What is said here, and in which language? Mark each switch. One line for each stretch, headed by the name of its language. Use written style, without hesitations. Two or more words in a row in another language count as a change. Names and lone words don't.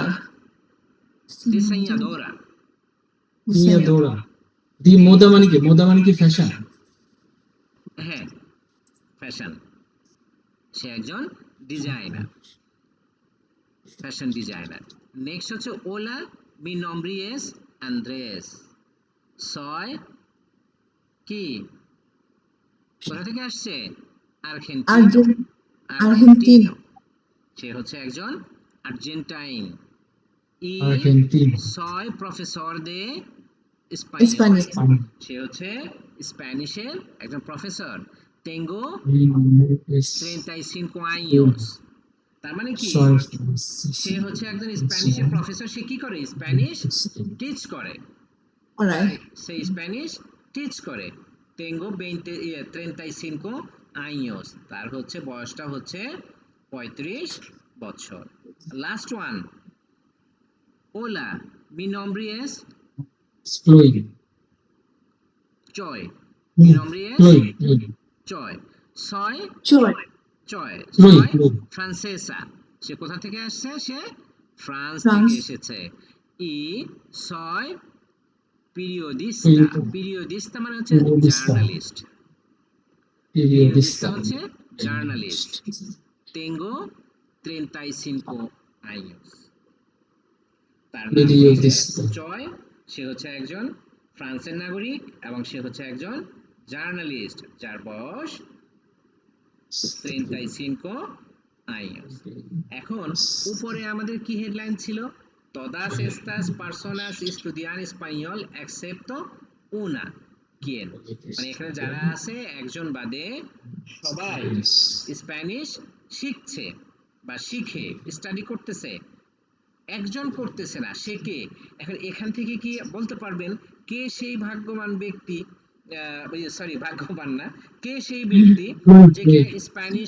Spanish: diseñadora, diseñadora de moda
Bangla: মানে কি? মোডা মানে কি ফ্যাশন? হ্যাঁ ফ্যাশন, সে একজন ডিজাইনার। ফ্যাশন ডিজাইনার। নেক্সট হচ্ছে
Spanish: hola mi nombre es Andrés, soy কি,
Bangla: কোথা থেকে আসছে,
Spanish: আর্জেন্টিনো,
Bangla: আর্জেন্ট আর্জেন্টিনা আর্জেন্টিনো, সে হচ্ছে একজন আর্জেন্টাইন। ই আর্জেন্টিনা
Spanish: soy profesor de español,
Bangla: স্প্যানিশ সে হচ্ছে স্প্যানিশের একজন প্রফেসর।
Spanish: tengo 35 años,
Bangla: তার মানে কি, সে হচ্ছে একজন স্প্যানিশের প্রফেসর, সে কি করে, স্প্যানিশ টিচ করে, অলরাইট সে স্প্যানিশ টিচ করে।
Spanish: tengo 35 años,
Bangla: তার হচ্ছে বয়সটা হচ্ছে 35 বছর।
English: last one,
Spanish: hola mi nombre es Chloe. Choi, mi nombre es Choi, soy চল soy francesa,
Bangla: সে কোথা থেকে আসছে, সে ফ্রান্স থেকে ফ্রান্স এসেছে।
Spanish: y soy periodista,
Bangla: periodista মানে হচ্ছে জার্নালিস্ট, periodista হচ্ছে জার্নালিস্ট।
Spanish: tengo 35 años,
Bangla: তার নাম হচ্ছে চয়, সে হচ্ছে একজন ফ্রান্সের নাগরিক এবং সে হচ্ছে একজন জার্নালিস্ট যার বয়স 35 años। এখন উপরে আমাদের কি হেডলাইন ছিল,
Spanish: todas estas personas estudian español excepto una, ¿quién?
Bangla: মানে এখানে যারা আছে একজন বাদে সবাই স্প্যানিশ শিখছে বা শিখে স্টাডি করতেছে, একজন করতেছে না, সে কে? এখন এখান থেকে কি বলতে পারবেন কে সেই ভাগ্যবান ব্যক্তি, সরি ভাগ্যবান না, কে সেই ব্যক্তি যে কিনা স্প্যানিশ